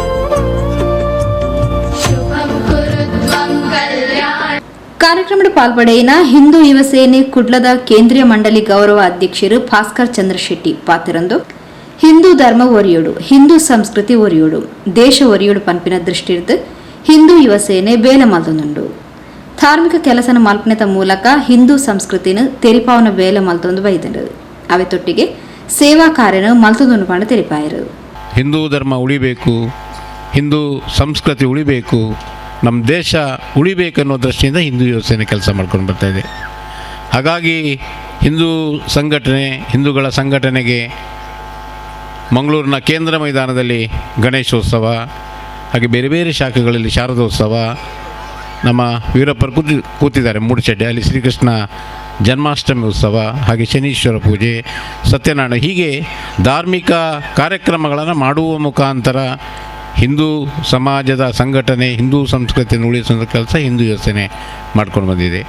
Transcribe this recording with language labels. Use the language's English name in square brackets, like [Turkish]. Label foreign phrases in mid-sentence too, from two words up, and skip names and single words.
[Tulu] ಕಾರ್ಯಕ್ರಮದ ಪಾಲ್ಪಡೆಯಿನ ಹಿಂದೂ ಯುವ ಸೇನೆ ಕುಡ್ಲದ ಕೇಂದ್ರೀಯ ಮಂಡಳಿ ಗೌರವ ಅಧ್ಯಕ್ಷರು ಭಾಸ್ಕರ್ ಚಂದ್ರ ಶೆಟ್ಟಿ ಪಾತಿರಂದು ಹಿಂದೂ ಧರ್ಮ ಒರಿಯೋಡು, ಹಿಂದೂ ಸಂಸ್ಕೃತಿ ಒರಿಯೋಡು, ದೇಶ ಒರಿಯೋಡು ಪಂಪಿನ ದೃಷ್ಟಿರ್ದು ಹಿಂದೂ ಯುವ ಸೇನೆ ಬೇಲೆ ಮಲ್ತೊಂದುಂಡು. ಧಾರ್ಮಿಕ ಕೆಲಸನ ಮಲ್ಪನೆತ ಮೂಲಕ ಹಿಂದೂ ಸಂಸ್ಕೃತಿನ ತೆರಿಪಾವನ ಬೇಲೆ ಮಲ್ತೊಂದು ಬೈದರು. ಅವೆ ತೊಟ್ಟಿಗೆ ಸೇವಾ ಕಾರ್ಯನ ಮಲ್ತೊಂದು ಪಂಡ ತೆರಿಪಾಯರು. [Kannada] ಹಿಂದೂ ಧರ್ಮ ಉಳಿಬೇಕು, ಹಿಂದೂ ಸಂಸ್ಕೃತಿ ಉಳಿಬೇಕು, ನಮ್ಮ ದೇಶ ಉಳಿಬೇಕನ್ನೋ ದೃಷ್ಟಿಯಿಂದ ಹಿಂದೂ ಯುವ ಸೇನೆ ಕೆಲಸ ಮಾಡ್ಕೊಂಡು ಬರ್ತಾಯಿದೆ. ಹಾಗಾಗಿ ಹಿಂದೂ ಸಂಘಟನೆ, ಹಿಂದೂಗಳ ಸಂಘಟನೆಗೆ ಮಂಗಳೂರಿನ ಕೇಂದ್ರ ಮೈದಾನದಲ್ಲಿ ಗಣೇಶೋತ್ಸವ, ಹಾಗೆ ಬೇರೆ ಬೇರೆ ಶಾಖೆಗಳಲ್ಲಿ ಶಾರದೋತ್ಸವ, ನಮ್ಮ ವೀರಪ್ಪರು ಕೂತಿದ್ದಾರೆ ಮೂಡುಶೆಡ್ಡೆ, ಅಲ್ಲಿ ಶ್ರೀಕೃಷ್ಣ ಜನ್ಮಾಷ್ಟಮಿ ಉತ್ಸವ, ಹಾಗೆ ಶನೀಶ್ವರ ಪೂಜೆ, ಸತ್ಯನಾರಾಯಣ, ಹೀಗೆ ಧಾರ್ಮಿಕ ಕಾರ್ಯಕ್ರಮಗಳನ್ನು ಮಾಡುವ ಮುಖಾಂತರ ಹಿಂದೂ ಸಮಾಜದ ಸಂಘಟನೆ, ಹಿಂದೂ ಸಂಸ್ಕೃತಿಯನ್ನು ಉಳಿಸುವ ಕೆಲಸ ಹಿಂದೂ ಯುವ ಸೇನೆ ಮಾಡ್ಕೊಂಡು ಬಂದಿದೆ.